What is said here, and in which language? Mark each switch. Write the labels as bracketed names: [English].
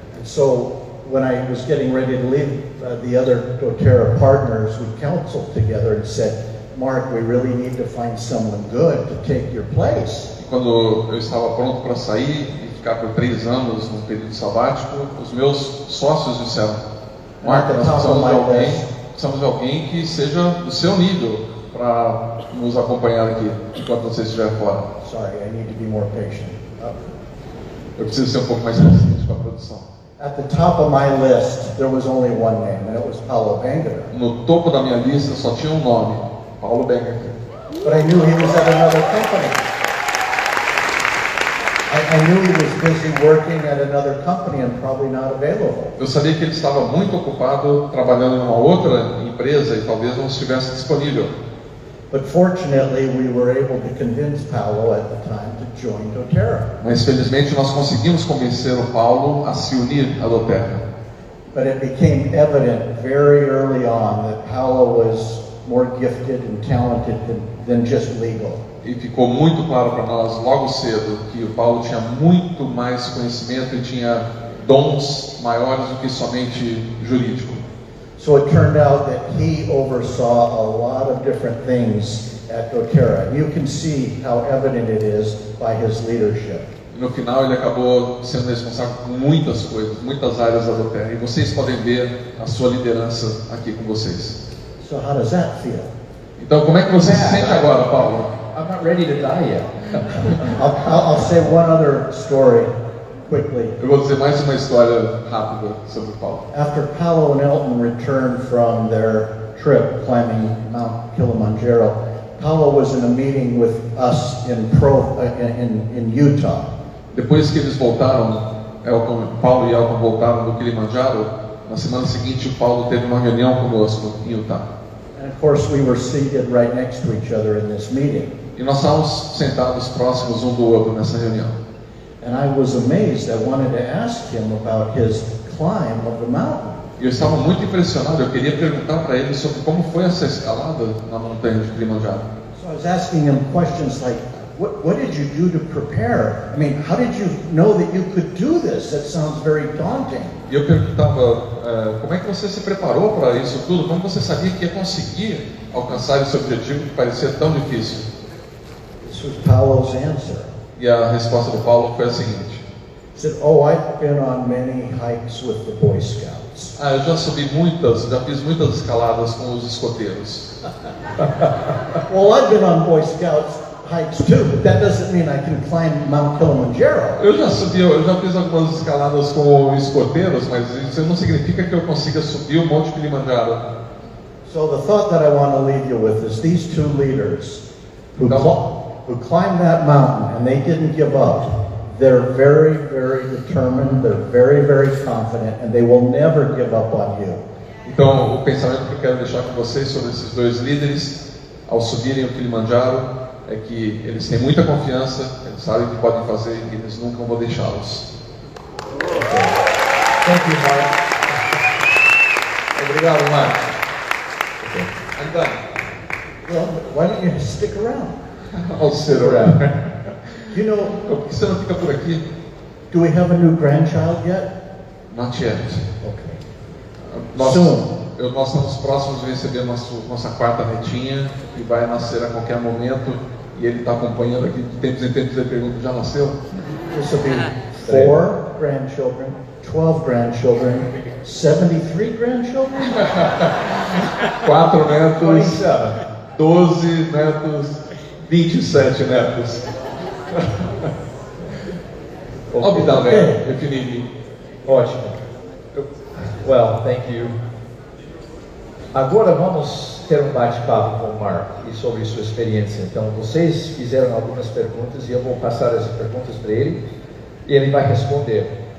[English] And so when I was getting ready to leave, the other doterra partners, we counseled together and said, Mark, we really need to find someone good to take your place. [Portuguese] E quando eu estava pronto para sair e ficar por 3 anos num período sabático, os meus sócios disseram, Mark, nós precisamos de alguém que seja do seu nível para nos acompanhar aqui enquanto você estiver fora. [English] Sorry, I need to be more patient. [Portuguese] Eu preciso ser um pouco mais paciente com a produção. [English] At the top of my list, there was only one name, and it was Paulo Bangerter. [Portuguese] No topo da minha lista só tinha um nome, Paulo Bangerter. [English] But I knew he was at another company. I knew he was busy working at another company and probably not available. [Portuguese] Eu sabia que ele estava muito ocupado trabalhando em uma outra empresa e talvez não estivesse disponível. [English] But fortunately, we were able to convince Paulo at the time to join doterra. [Portuguese] Mas felizmente nós conseguimos convencer o Paulo a se unir à doterra. [English] But it became evident very early on that Paulo was more gifted and talented than just legal. [Portuguese] E ficou muito claro para nós logo cedo que o Paulo tinha muito mais conhecimento e tinha dons maiores do que somente jurídico. [English] So it turned out that he oversaw a lot of different things at doterra. You can see how evident it is by his leadership. [Portuguese] No final ele acabou sendo responsável por muitas coisas, muitas áreas da doterra. E vocês podem ver a sua liderança aqui com vocês. [English] So how does that feel? [Portuguese] Então como é que você se sente agora, Paulo? [English] I'm not ready to die yet. I'll say one other story quickly. [Portuguese] Eu vou dizer mais uma história rápida sobre o Paulo. [English] After Paulo and Elton returned from their trip climbing Mount Kilimanjaro, Paulo was in a meeting with us in Utah. [Portuguese] Depois que eles voltaram, Paulo e Elton voltaram do Kilimanjaro, na semana seguinte o Paulo teve uma reunião conosco em Utah. [English] And of course we were seated right next to each other in this meeting. [Portuguese] E nós estávamos sentados próximos um do outro nessa reunião. [English] And I was amazed. I wanted to ask him about his climb of the mountain. [Portuguese] E eu estava muito impressionado, eu queria perguntar para ele sobre como foi essa escalada na montanha de Kilimanjaro. [English] So I was asking him questions like, what did you do to prepare? I mean, how did you know that you could do this? That sounds very daunting. [Portuguese] E eu perguntava, como é que você se preparou para isso tudo? Como você sabia que ia conseguir alcançar esse objetivo que parecia tão difícil? [English] This was Paulo's answer. [Portuguese] E a resposta do Paulo foi a seguinte. [English] He said, I've been on many hikes with the Boy Scouts. [Portuguese] Eu já fiz muitas escaladas com os escoteiros. [English] Well, I've been on Boy Scouts hikes too, but that doesn't mean I can climb Mount Kilimanjaro. [Portuguese] Eu já fiz algumas escaladas com escoteiros, mas isso não significa que eu consiga subir o Monte Kilimanjaro. [English] So the thought that I want to leave you with is these two leaders who climbed that mountain and they didn't give up. They're very, very determined, they're very, very confident, and they will never give up on you. [Portuguese] Então, o pensamento que eu quero deixar com vocês sobre esses dois líderes, ao subirem o Kilimanjaro, é que eles têm muita confiança, eles sabem o que podem fazer e eles nunca vão deixá-los. [English] Thank you, Mark. [Portuguese] Obrigado, [English] Mark. I'm done. Well, why don't you stick around? I'll sit around. You know, [Portuguese] Por que você não fica por aqui? [English] do we have a new grandchild yet? Not yet. Okay. [Portuguese] Nós [English] Soon. [Portuguese] nós estamos próximos de receber nossa quarta netinha, que vai nascer a qualquer momento, e ele está acompanhando aqui de tempos em tempos. Ele pergunta, já nasceu? [English] This will be 4 grandchildren, 12 grandchildren, 73 grandchildren? [Portuguese] 4 netos, 12 netos, 27 netos. [English] I'll be down there if you need me. [Portuguese] Ótimo. [English] Well, thank you. [Portuguese] Agora vamos ter um bate-papo com o Mark e sobre sua experiência. Então, vocês fizeram algumas perguntas e eu vou passar as perguntas para ele e ele vai responder.